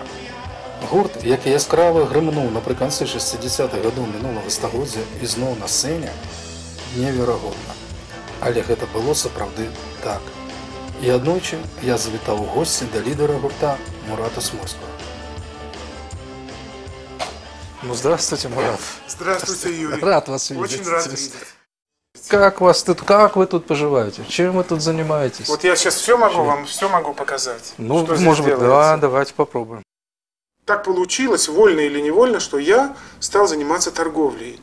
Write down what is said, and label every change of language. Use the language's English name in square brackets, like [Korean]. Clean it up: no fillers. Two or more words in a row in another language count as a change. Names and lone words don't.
[Belarusian] Гурт, які яскрава грымнуў напрыканцы 60-х гадоў мінулага стагоддзя ізноў на сцэне, неверагодна. Але гэта было сапраўды так. І аднойчы я завітаў у госці да лідара гурта Мурата Смольского. Ну, [Russian] здравствуйте, Мурат. Здравствуйте, Юрий. Рад вас видеть. Очень рад видеть. Как вы тут поживаете? Чем вы тут занимаетесь? Вот я сейчас все могу показать. Ну, может быть, да, давайте попробуем. Так получилось, вольно или невольно, что я стал заниматься торговлей.